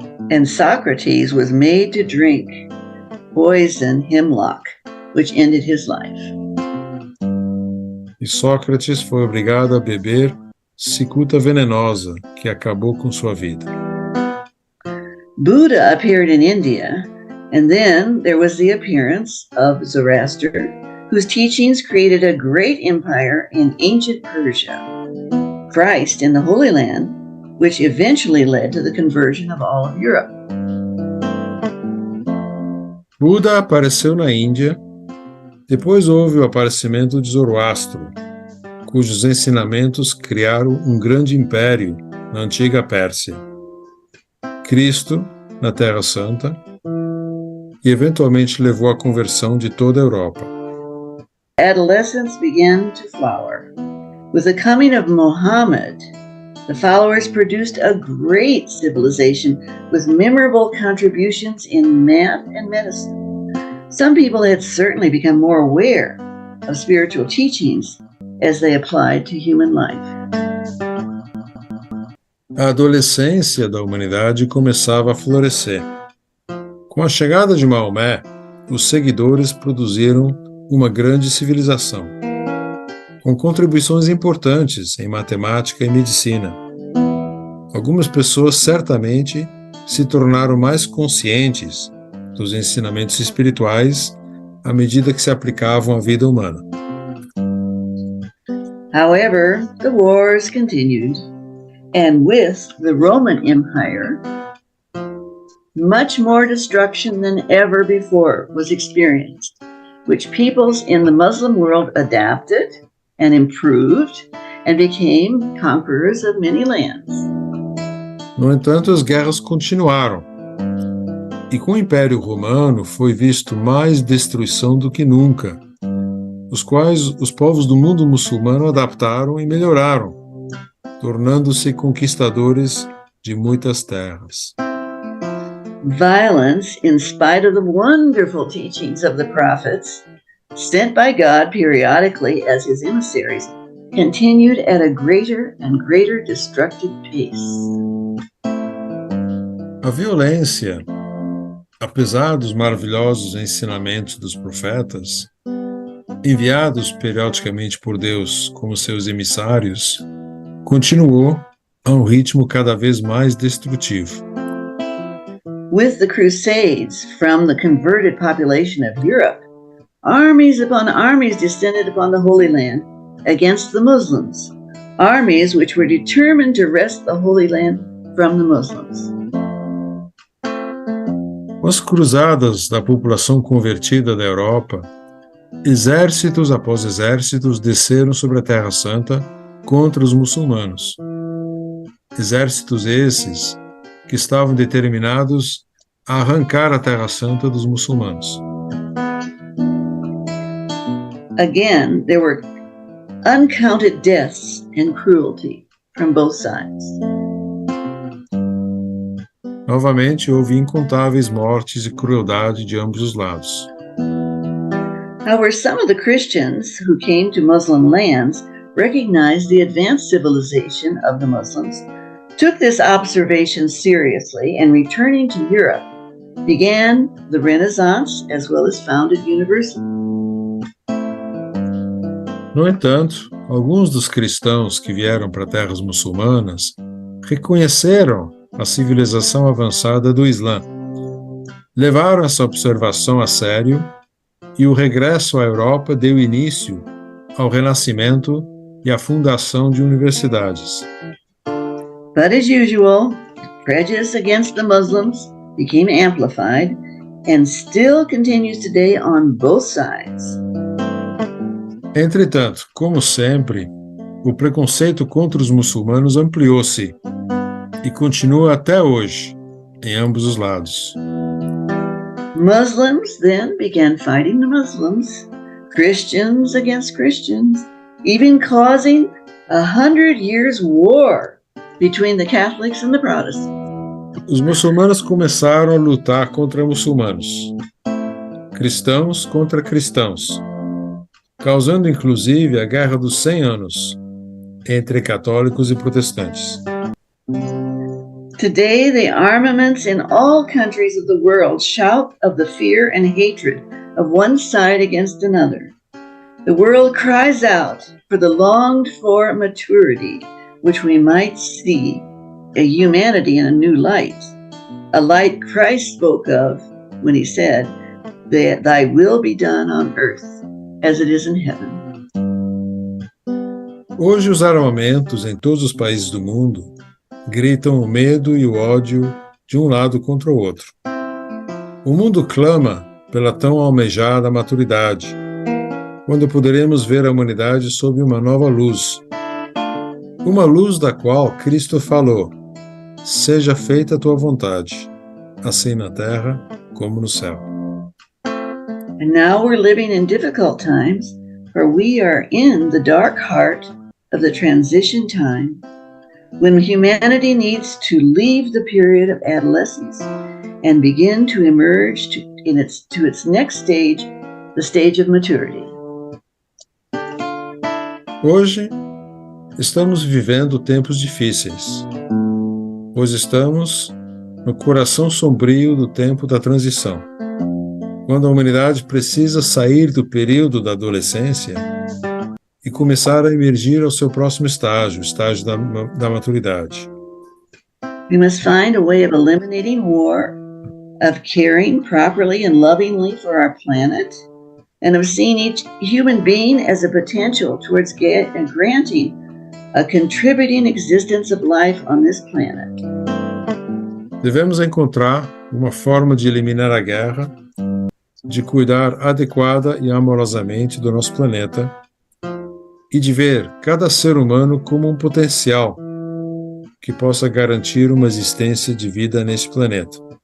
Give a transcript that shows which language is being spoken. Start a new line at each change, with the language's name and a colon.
English: And Socrates was made to drink poison hemlock, which ended his life.
Portuguese: E Sócrates foi obrigado a beber cicuta venenosa, que acabou com sua vida.
English: Buddha appeared in India, and then there was the appearance of Zoroaster, whose teachings created a great empire in ancient Persia. Christ in the Holy Land, which eventually led to the conversion of all of Europe.
Portuguese: Buda apareceu na Índia, depois houve o aparecimento de Zoroastro, cujos ensinamentos criaram um grande império na antiga Pérsia. Cristo, na Terra Santa, e eventualmente levou à conversão de toda a Europa.
English: Adolescence began to flower. With the coming of Muhammad, the followers produced a great civilization with memorable contributions in math and medicine. Some people had certainly become more aware of spiritual teachings as they applied to human life.
Portuguese: A adolescência da humanidade começava a florescer. Com a chegada de Maomé, os seguidores produziram uma grande civilização, com contribuições importantes em matemática e medicina. Algumas pessoas certamente se tornaram mais conscientes dos ensinamentos espirituais à medida que se aplicavam à vida humana.
English: However, the wars continued, and with the Roman Empire, much more destruction than ever before was experienced, which peoples in the Muslim world adapted and improved and became conquerors of many lands.
Portuguese: No entanto, as guerras continuaram, e com o Império Romano foi visto mais destruição do que nunca, os quais os povos do mundo muçulmano adaptaram e melhoraram, tornando-se conquistadores de muitas terras.
English: Violence, in spite of the wonderful teachings of the prophets, sent by God periodically as his emissaries, continued at a greater and greater destructive pace.
Portuguese: A violência, apesar dos maravilhosos ensinamentos dos profetas, enviados periodicamente por Deus como seus emissários, continuou a um ritmo cada vez mais destrutivo.
English: With the Crusades from the converted population of Europe, armies upon armies descended upon the Holy Land against the Muslims, armies which were determined to wrest the Holy Land from the Muslims.
Portuguese: Com as cruzadas da população convertida da Europa, exércitos após exércitos desceram sobre a Terra Santa contra os muçulmanos. Exércitos esses que estavam determinados a arrancar a Terra Santa dos muçulmanos.
English: Again, there were uncounted deaths and cruelty from both sides.
Portuguese: Novamente, houve incontáveis mortes e crueldade de ambos os lados.
English: However, some of the Christians who came to Muslim lands recognized the advanced civilization of the Muslims, took this observation seriously, and returning to Europe, began the Renaissance as well as founded universities.
Portuguese: No entanto, alguns dos cristãos que vieram para terras muçulmanas reconheceram a civilização avançada do Islã, levaram essa observação a sério e o regresso à Europa deu início ao renascimento e à fundação de universidades.
English: But as usual, prejudice against the Muslims became amplified and still continues today on both sides.
Portuguese: Entretanto, como sempre, o preconceito contra os muçulmanos ampliou-se e continua até hoje, em ambos os lados.
English: Muslims then began fighting the Muslims, Christians against Christians, even causing 100 years war between the Catholics and the Protestants.
Portuguese: Os muçulmanos começaram a lutar contra muçulmanos, cristãos contra cristãos, causando inclusive a Guerra dos 100 Anos entre católicos e protestantes.
English: Today, the armaments in all countries of the world shout of the fear and hatred of one side against another. The world cries out for the longed-for maturity, which we might see a humanity in a new light, a light Christ spoke of when he said, "Thy will be done on earth as it is in heaven."
Portuguese: Hoje os armamentos em todos os países do mundo gritam o medo e o ódio de um lado contra o outro. O mundo clama pela tão almejada maturidade, quando poderemos ver a humanidade sob uma nova luz. Uma luz da qual Cristo falou: "Seja feita a tua vontade, assim na terra como no céu."
English: And now we're living in difficult times, for we are in the dark heart of the transition time, when humanity needs to leave the period of adolescence and begin to emerge to its next stage, the stage of maturity.
Portuguese: Hoje, estamos vivendo tempos difíceis, pois estamos no coração sombrio do tempo da transição, quando a humanidade precisa sair do período da adolescência e começar a emergir ao seu próximo estágio, o estágio da maturidade.
English: We must find a way of eliminating war, of caring properly and lovingly for our planet, and of seeing each human being as a potential towards granting a contributing existence of life on this planet.
Portuguese: Devemos encontrar uma forma de eliminar a guerra, de cuidar adequada e amorosamente do nosso planeta e de ver cada ser humano como um potencial que possa garantir uma existência de vida neste planeta.